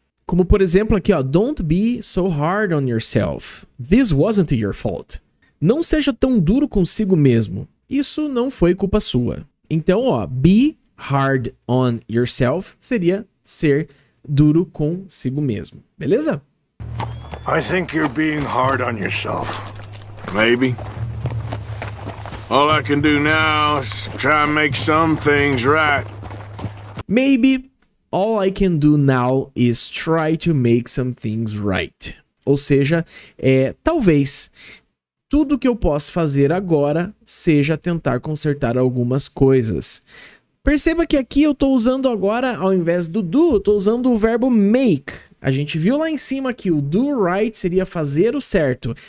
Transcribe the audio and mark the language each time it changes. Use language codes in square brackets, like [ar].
[pt] Como, por exemplo, aqui, ó. [en] Don't be so hard on yourself. This wasn't your fault. [pt] Não seja tão duro consigo mesmo. Isso não foi culpa sua. Então, ó, [en] be hard on yourself [pt] seria ser duro consigo mesmo. Beleza? [en] I think you're being hard on yourself. Maybe. All I can do now is try and make some things right. Maybe all I can do now is try to make some things right. [pt] Ou seja, talvez tudo que eu posso fazer agora seja tentar consertar algumas coisas. Perceba que aqui eu estou usando agora, ao invés do do, eu estou usando o verbo make. A gente viu lá em cima que o [en] do right [pt] seria fazer o certo.